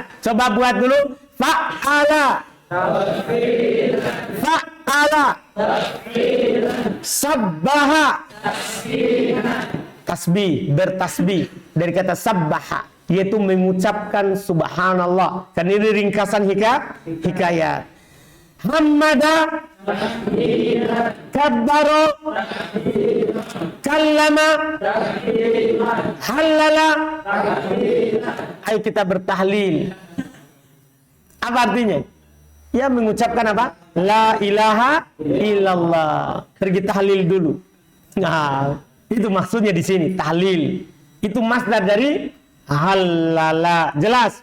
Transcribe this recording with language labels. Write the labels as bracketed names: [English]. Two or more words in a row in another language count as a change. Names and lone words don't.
[Indonesian] Coba buat dulu. Fa'ala. Fa'ala. Sabbaha. Tasbih, bertasbih. Dari kata sabbaha. Yaitu mengucapkan subhanallah. Kan ini ringkasan hikayat. [Arabic] حمد. كبر. كلم. هلل. [Indonesian] Ayo kita bertahlil. Apa artinya? Ya mengucapkan apa? [Arabic] لا إله إلا الله. [Indonesian] Pergi tahlil dulu. Nah, itu maksudnya di sini tahlil. Itu masdar dari halala. Jelas?